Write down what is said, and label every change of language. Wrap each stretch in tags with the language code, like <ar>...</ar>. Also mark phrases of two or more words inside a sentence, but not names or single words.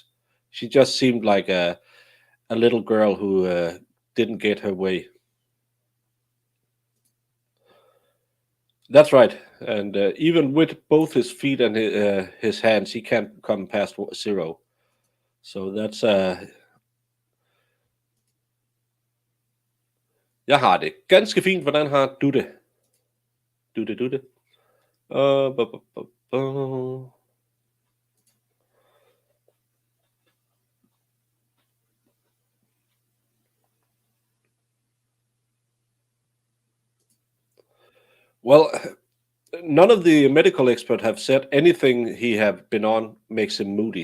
<en>She just seemed like a little girl who didn't get her way. That's right. And even with both his feet and his hands, he can't come past 0. So that's...</en> <no>Jeg har det ganske fint. Hvordan har du det? Du det.</no> <en>Well, none of the medical experts have said anything he have been on makes him moody.</en>